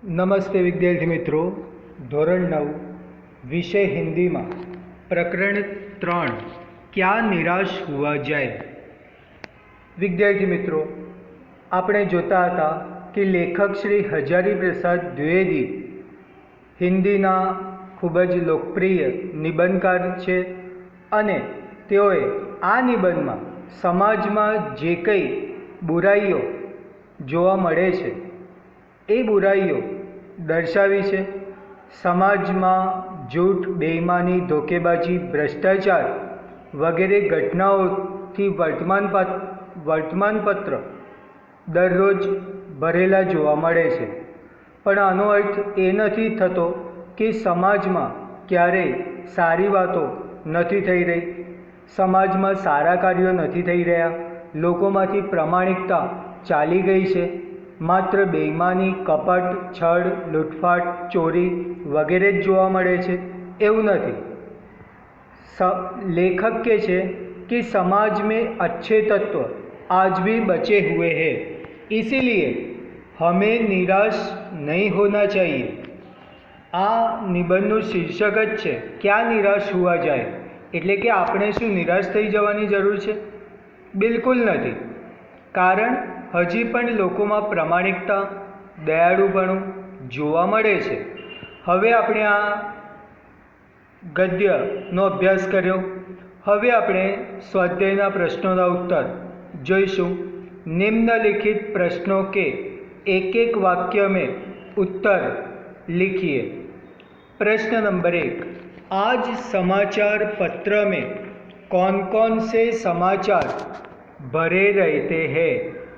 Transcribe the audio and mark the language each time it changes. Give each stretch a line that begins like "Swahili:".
Hindi: नमस्ते विद्यार्थी मित्रों,
Gujarati: ધોરણ 9 વિષય હિન્દીમાં પ્રકરણ 3 क्या નિરાશ हुआ जाए। વિદ્યાર્થી મિત્રો, આપણે જોતા હતા કે લેખક શ્રી હજારી પ્રસાદ દ્વિવેદી હિન્દીના ખૂબ જ લોકપ્રિય નિબંધકાર છે અને તેઓએ આ નિબંધમાં સમાજમાં જે કંઈ બુરાઈઓ જોવા મળે છે એ બુરાઈઓ દર્શાવી છે। સમાજમાં જૂઠ, બેઈમાની, ધોકેબાજી, ભ્રષ્ટાચાર વગેરે ઘટનાઓથી વર્તમાનપત્ર દરરોજ ભરેલા જોવા મળે છે, પણ આનો અર્થ એ નથી થતો કે સમાજમાં ક્યારેય સારી વાતો નથી થઈ રહી, સમાજમાં સારા કાર્યો નથી થઈ રહ્યા, લોકોમાંથી પ્રામાણિકતા ચાલી ગઈ છે, માત્ર બેઈમાની, કપટ, છળ, લૂંટફાટ, ચોરી વગેરે જ જોવા મળે છે, એવું નથી।
Hindi: लेखक के छे कि समाज में अच्छे तत्व आज भी बचे हुए हैं, इसीलिए हमें निराश नहीं होना चाहिए।
Gujarati: आ निबंधનું શીર્ષક જ છે
Hindi: क्या निराश हुआ जाए,
Gujarati: એટલે કે આપણે શું નિરાશ થઈ જવાની જરૂર છે? બિલકુલ નથી, કારણ હજી પણ લોકોમાં પ્રામાણિકતા, દયાળુપણું જોવા મળે છે। હવે આપણે આ ગદ્યનો અભ્યાસ કર્યો, હવે આપણે સ્વાધ્યાયના પ્રશ્નોના ઉત્તર જોઈશું।
Hindi: निम्नलिखित प्रश्नों के एक एक वाक्य में उत्तर लिखिए। प्रश्न नंबर 1, आज समाचार पत्र में कौन कौन से समाचार भरे रहते हैं?